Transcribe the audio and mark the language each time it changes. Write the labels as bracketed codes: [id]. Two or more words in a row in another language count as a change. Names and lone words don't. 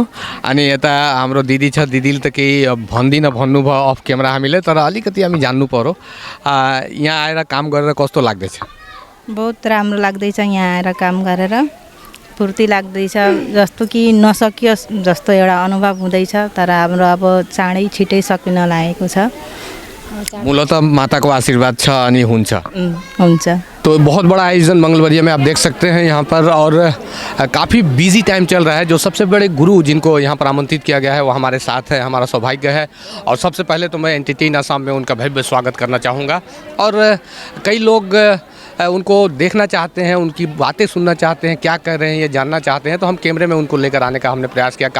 [ne] अनि यता हाम्रो दिदी छ, दिदीले त केही भन्दिनँ भन्नुभयो [en] off camera [ne] हामीले, तर अलिकति हामी जान्नु पर्यो यहाँ आएर काम गरेर कस्तो लाग्दैछ? बहुत राम्रो लाग्दैछ यहाँ आएर काम गरेर, फुर्ती लाग्दैछ। जस्तो कि नसकियोस् जस्तो एउटा अनुभव हुँदैछ, तर हाम्रो अब चाँडै छिटै सकिन लागेको छ। मूलतः माता को आशीर्वाद छ अनि हुन्छ। [hi] तो बहुत बड़ा आयोजन मंगलवरिया में आप देख सकते हैं यहाँ पर, और काफ़ी [en] busy time [hi] चल रहा है। जो सबसे बड़े गुरु जिनको यहाँ पर आमंत्रित किया गया है वो हमारे साथ है, हमारा सौभाग्य है। और सबसे पहले तो मैं एंटरटेन आसाम में उनका भव्य स्वागत करना चाहूँगा। और कई लोग उनको देखना चाहते हैं, उनकी बातें सुनना चाहते हैं, क्या कर रहे हैं ये जानना चाहते हैं, तो हम कैमरे में उनको लेकर आने का हमने प्रयास किया।